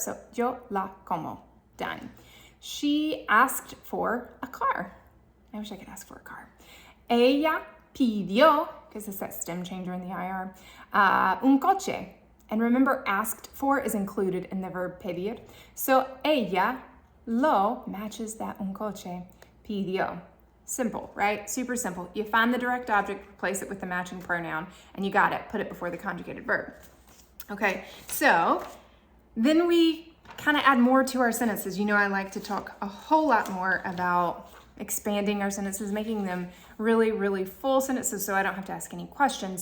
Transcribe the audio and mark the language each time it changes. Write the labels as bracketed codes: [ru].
[en] So, [es] yo la como. [en] Done. She asked for a car. I wish I could ask for a car. [es] Ella pidió, [en] because it's that stem changer in the IR, [es] un coche. [en] And remember, asked for is included in the verb pedir. So, [es] ella lo [en] matches that [es] un coche pidió. [en] Simple, right? Super simple. You find the direct object, replace it with the matching pronoun, and you got it. Put it before the conjugated verb. Okay, so then we kind of add more to our sentences. You know, I like to talk a whole lot more about expanding our sentences, making them really, really full sentences so I don't have to ask any questions.